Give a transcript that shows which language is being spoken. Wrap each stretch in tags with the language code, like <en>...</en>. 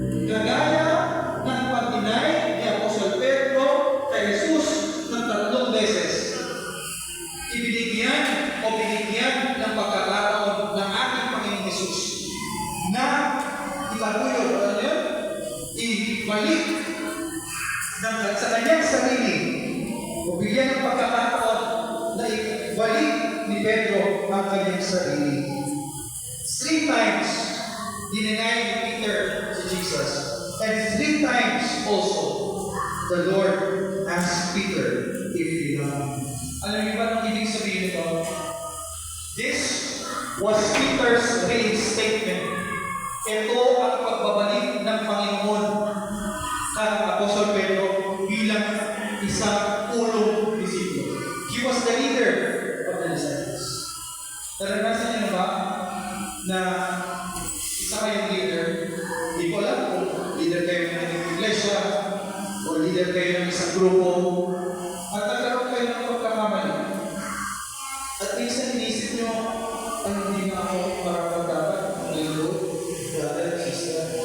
<tl>Kagaya ng pag-deny ni Apostol Pedro kay Jesus ng 3 beses, binigyan ng pagkakataon ng ating Panginoong Jesus na itaguyod, ibalik sa kanyang sarili o bigyan ng pagkakataon na ibalik ni Pedro ang kanyang sarili.</tl> <en>3 times</en> <tl>dinenay ni</tl> <en>Peter si Jesus, and 3 times also the Lord asked Peter if he loved him.</en> <tl>Alam niyo ba ang ibig sabihin nito?</tl> <en>This was Peter's reinstatement.</en> <tl>Ito ang pagbabalik ng Panginoon kay Apostol Pedro bilang isang ulong disipulo.</tl> <en>He was the leader of the disciples.</en> <tl>Naranasan niyo ba na isa kayong leader? Hindi ko alam kung leader kayo ng iglesia o leader kayo ng isang grupo at nagkaroon kayo ng pagkakamali. At minsan inisip nyo, ay hindi na ako para dapat mag-ilo, brother, sister.</tl>